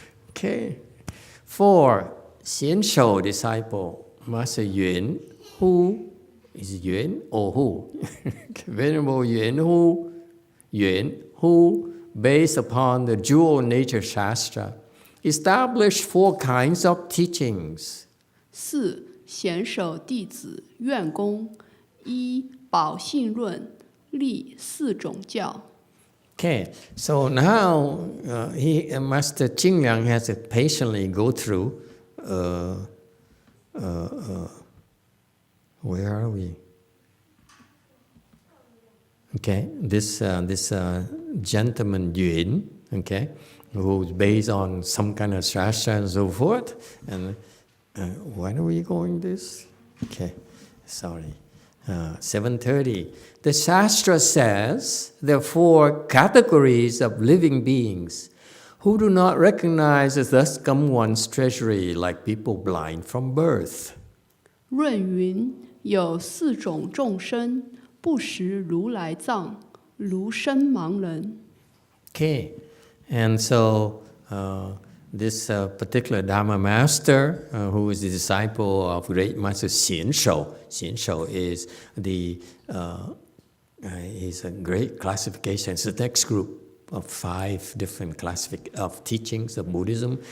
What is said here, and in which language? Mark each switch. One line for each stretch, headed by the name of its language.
English: Okay. 4. 贤首 disciple. Master Yuan. Who? Is it Yuan or who? Venerable Yuan who, based upon the dual nature Shastra, established 4 kinds of teachings. 4.
Chinese: 贤首弟子愿公，依宝信论，立4种教。
English: Okay, so now Master Jing Liang has to patiently go through. Where are we? Okay, this gentleman Yuan, okay, who's based on some kind of shastra and so forth. And when are we going this? Okay, sorry. 7:30. The shastra says there are 4 categories of living beings who do not recognize as thus come one's treasury, like people blind from birth.
Chinese: 论云有4种众生，不识如来藏，如身盲人。
English: Okay, and so this particular Dharma master, who is the disciple of great master Xian Shou. Xian Shou is is a great classification. It's the next group of 5 different of teachings of Buddhism.